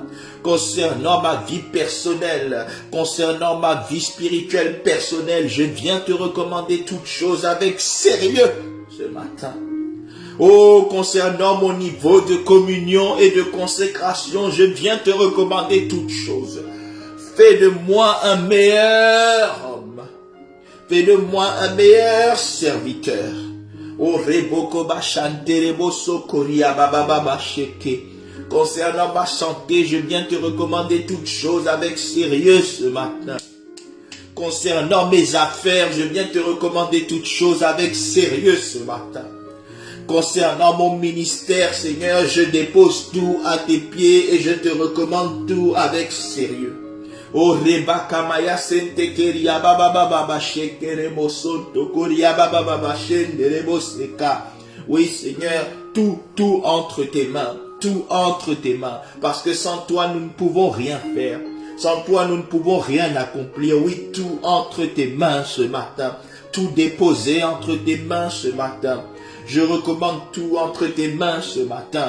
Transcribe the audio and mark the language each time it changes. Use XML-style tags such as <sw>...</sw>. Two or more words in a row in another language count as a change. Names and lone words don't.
<fr>Concernant ma vie personnelle, concernant ma vie spirituelle personnelle, je viens te recommander toutes choses avec sérieux ce matin. Oh, concernant mon niveau de communion et de consécration, je viens te recommander toutes choses. Fais de moi un meilleur homme. Fais de moi un meilleur serviteur. Oh, reboko bachanterebo sokoria bababa sheke. Concernant ma santé, je viens te recommander toutes choses avec sérieux ce matin. Concernant mes affaires, je viens te recommander toutes choses avec sérieux ce matin. Concernant mon ministère, Seigneur, je dépose tout à tes pieds et je te recommande tout avec sérieux. Oh, rebaka maya sente keria baba baba shekere mosonto koria baba baba shendere moseka. Oui, Seigneur, tout entre tes mains. Tout entre tes mains, parce que sans toi, nous ne pouvons rien faire. Sans toi, nous ne pouvons rien accomplir. Oui, tout entre tes mains ce matin. Tout déposé entre tes mains ce matin. Je recommande tout entre tes mains ce matin.</fr>